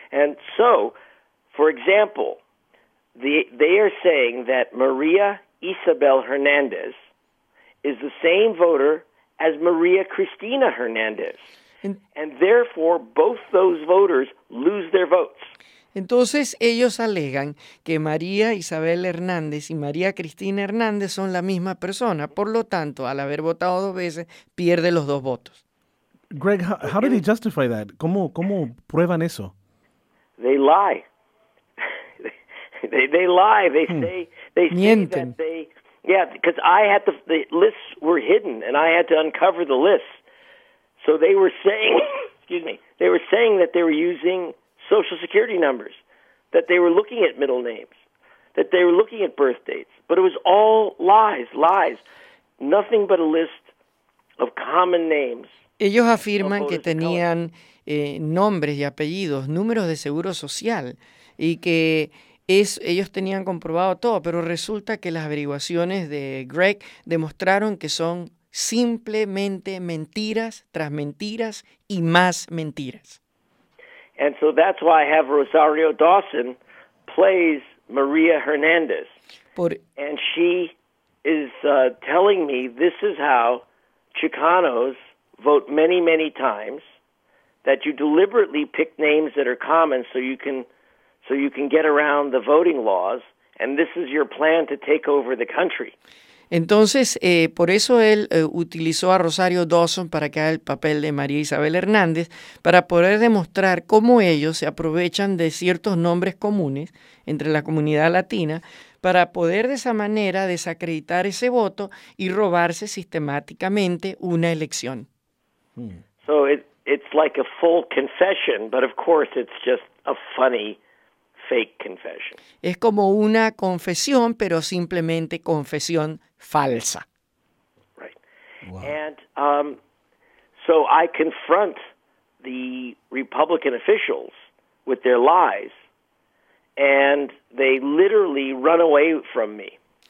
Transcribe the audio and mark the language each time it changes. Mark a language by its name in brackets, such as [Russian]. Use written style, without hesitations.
[English] And so, for example, they are saying that Maria Isabel Hernandez is the same voter as Maria Cristina Hernandez. And therefore, both those voters lose their votes. [Spanish] Entonces, ellos alegan que María Isabel Hernández y María Cristina Hernández son la misma persona. Por lo tanto, al haber votado dos veces, pierde los dos votos. [English] Greg, how do they justify that? [Spanish] ¿Cómo prueban eso? [English] They lie. they lie. They say they [Spanish] mienten. [English] Say that they because I had the lists were hidden and I had to uncover the lists. So they were saying, they were saying that they were using social security numbers, that they were looking at middle names, that they were looking at birth dates. But it was all lies, nothing but a list of common names. [Spanish] Ellos afirman que tenían nombres y apellidos, números de seguro social, y que ellos tenían comprobado todo, pero resulta que las averiguaciones de Greg demostraron que son simplemente mentiras tras mentiras y más mentiras. [English] And so that's why I have Rosario Dawson plays Maria Hernandez. And she is telling me this is how Chicanos vote many, many times, that you deliberately pick names that are common so you can get around the voting laws, and this is your plan to take over the country. [Spanish] Entonces, por eso él utilizó a Rosario Dawson para que haga el papel de María Isabel Hernández, para poder demostrar cómo ellos se aprovechan de ciertos nombres comunes entre la comunidad latina, para poder de esa manera desacreditar ese voto y robarse sistemáticamente una elección. [English] So it's like a full confession, but of course it's just a funny fake confession. [Spanish] Es como una confesión, pero simplemente confesión falsa. [English] Right. Wow. And so I confront the Republican officials with their lies, and they literally run away from me.